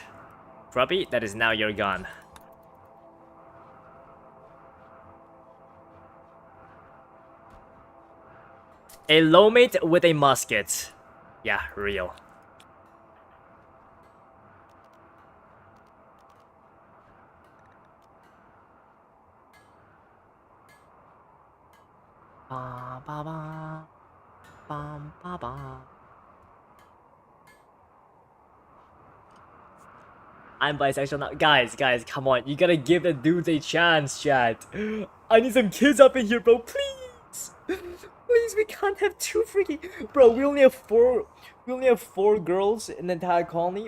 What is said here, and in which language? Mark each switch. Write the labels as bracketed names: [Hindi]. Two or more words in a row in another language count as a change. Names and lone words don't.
[English] Grubby, that is now your gun. A low mate with a musket. Yeah, real. Ba ba ba. Bum ba ba. I'm bisexual now. Guys, come on. You gotta give the dudes a chance, chat. I need some kids up in here, bro. Please. Please, we can't have two freaking... Bro, we only have four girls in the entire colony.